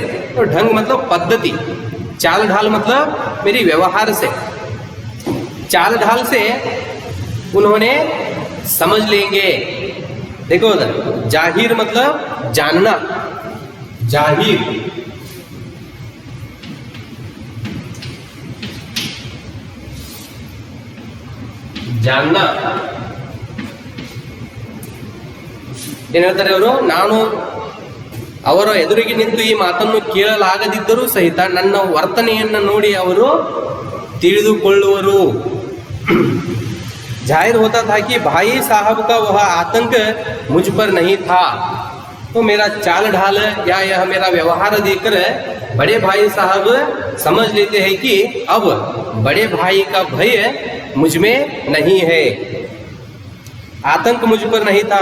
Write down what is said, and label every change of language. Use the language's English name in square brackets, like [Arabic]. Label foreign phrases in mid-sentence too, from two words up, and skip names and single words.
[Hindi] तो ढंग मतलब पद्धति, चाल ढाल मतलब मेरी व्यवहार से, चाल ढाल से उन्होंने समझ लेंगे। देखो उधर, जाहिर मतलब जानना, जाहिर, जानना। [Kannada] ಏನ್ ಹೇಳ್ತಾರೆ ಅವರು, ನಾನು ಅವರ ಎದುರಿಗೆ ನಿಂತು ಈ ಮಾತನ್ನು ಕೇಳಲಾಗದಿದ್ದರೂ ಸಹಿತ ನನ್ನ ವರ್ತನೆಯನ್ನು ನೋಡಿ ಅವರು ತಿಳಿದುಕೊಳ್ಳುವರು। [Hindi] जाहिर होता था कि भाई साहब का वह आतंक मुझ पर नहीं था, तो मेरा चाल ढाल या यह मेरा व्यवहार देखकर बड़े भाई साहब समझ लेते हैं कि अब बड़े भाई का भय मुझ में नहीं है, आतंक मुझ पर नहीं था।